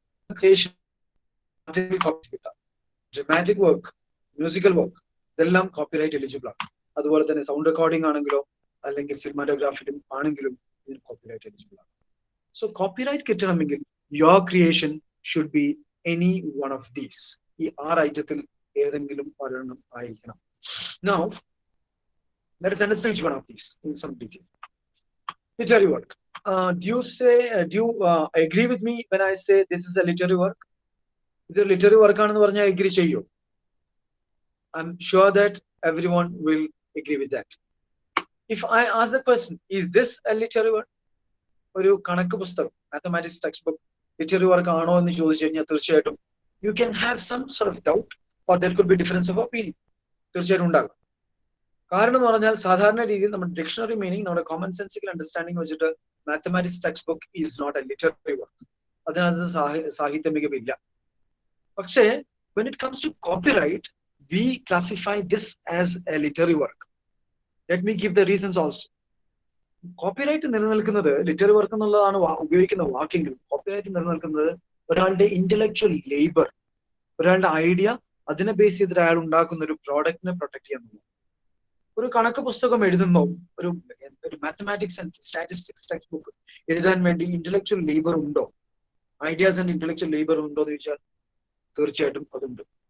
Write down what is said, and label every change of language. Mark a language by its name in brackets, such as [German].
[Malayalam] Creation copy കിട്ടാം. Dramatic work, musical work, ഇതെല്ലാം copyright eligible ആണ്. അതുപോലെ തന്നെ സൗണ്ട് റെക്കോർഡിംഗ് ആണെങ്കിലോ അല്ലെങ്കിൽ സിനിമാറ്റോഗ്രാഫിലും ആണെങ്കിലും ഇതിന് കോപ്പിറൈറ്റ് എലിജിബിൾ ആണ്. [English] so copyright [Malayalam] കിട്ടണമെങ്കിൽ [English] Your creation should be any one of these. [Malayalam] ഈ 6 ഐറ്റത്തിൽ ഏതെങ്കിലും ഒരെണ്ണം ആയിരിക്കണം. [English] Now, let us understand each one of these in some detail. Literary work. Do you agree with me when I say this is a literary work? This is literary work [Malayalam] ആണെന്ന് പറഞ്ഞാൽ agree ചെയ്യോ? [English] I'm sure that everyone will agree with that. If I ask the question, is this a literary work? [Malayalam] ഒരു കണക്ക് പുസ്തകം, mathematics text book literary work ആണോ എന്ന് ചോദിച്ചു കഴിഞ്ഞാൽ തീർച്ചയായിട്ടും [English] you can have some sort of doubt or there could be difference of opinion. [Malayalam] തീർച്ചയായിട്ടും ഉണ്ടാകും. കാരണം എന്ന് പറഞ്ഞാൽ സാധാരണ രീതിയിൽ നമ്മുടെ ഡിക്ഷണറി മീനിങ്, നമ്മുടെ കോമൺ സെൻസിക്കൽ അണ്ടർസ്റ്റാൻഡിംഗ് വെച്ചിട്ട് [English] Mathematics textbook is not a literary work. [Malayalam] അതിനകത്ത് സാഹിത്യ മികവില്ല. പക്ഷേ [English] when it comes to copyright, we classify this as a literary work. Let me give the reasons also. [Malayalam] Copyright നിലനിൽക്കുന്നത്, literary work എന്നുള്ളതാണ് ഉപയോഗിക്കുന്ന വാക്കെങ്കിലും copyright നിലനിൽക്കുന്നത് ഒരാളുടെ intellectual labour, ഒരാളുടെ idea, അതിനെ ബേസ് ചെയ്തിട്ട് അയാൾ ഉണ്ടാക്കുന്ന ഒരു പ്രോഡക്റ്റിനെ പ്രൊട്ടക്ട് ചെയ്യുന്നു. ഒരു കണക്ക് പുസ്തകം എഴുതുമ്പോൾ, ഒരു mathematics and statistics text book എഴുതാൻ വേണ്ടി ഇന്റലക്ച്വൽ ലേബർ ഉണ്ടോ, ഐഡിയാസ് ആൻഡ് ഇന്റലക്ച്വൽ ലേബർ ഉണ്ടോ എന്ന് ചോദിച്ചാൽ തീർച്ചയായിട്ടും അതുണ്ട്.